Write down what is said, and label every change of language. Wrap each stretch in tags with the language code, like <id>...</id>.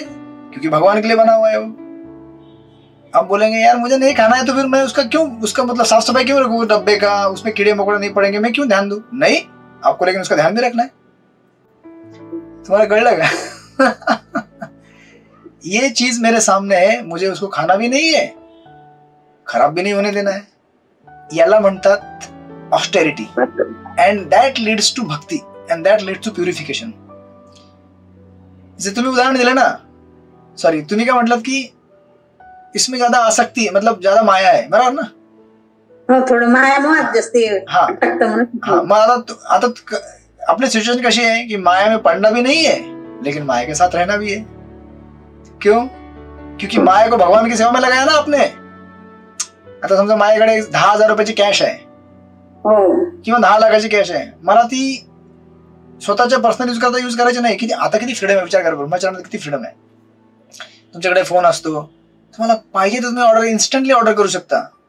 <hi>क्योंकि भगवान के लिए बना हुआ है वो. आप बोलेंगे यार मुझे नहीं खाना है, तो फिर मैं उसका मतलब साफ सफाई क्यों रखूं डब्बे का, उसमें कीड़े मकोड़े नहीं पड़ेंगे, मैं क्यों ध्यान दूं? नहीं, आपको लेकिन उसका ध्यान भी रखना है. तुम्हारा</hi> <mr>कळलं का?</mr> <hi>ये चीज मेरे सामने है, मुझे उसको खाना भी नहीं है, खराब भी नहीं होने देना है.</hi> <mr>याला म्हणतात</mr> <en>Austerity. And that leads to bhakti, and that leads to purification.</en> <mr>जे तुम्ही उदाहरण दिलं ना, सॉरी तुम्ही काय म्हटलात की</mr> <hi>इसमें ज्यादा आसक्ती मतलब ज्यादा माया</hi> <mr>आहे, बरोबर ना? हो, थोडं मायामोहात जास्ती हा अटकतं म्हणून.</mr> <hi>हाँ, आता अपनी सिचुएशन कैसी है कि माया में पढ़ना भी नहीं है लेकिन माया के साथ रहना भी है. क्यों? क्योंकि माया को भगवान की सेवा में लगाया ना आपने.</hi> <mr>आता समजा माझ्याकडे 10,000 रुपयाची कॅश आहे किंवा 10 लाखाची कॅश आहे, मला ती स्वतःच्या पर्सनल यूज करायची नाही. किती आता किती फ्रीडम आहे विचार करा. ब्रह्मचार्यामध्ये किती फ्रीडम आहे. तुमच्याकडे फोन असतो, तुम्हाला पाहिजे तर तुम्ही ऑर्डर इन्स्टंटली ऑर्डर करू शकता.</mr>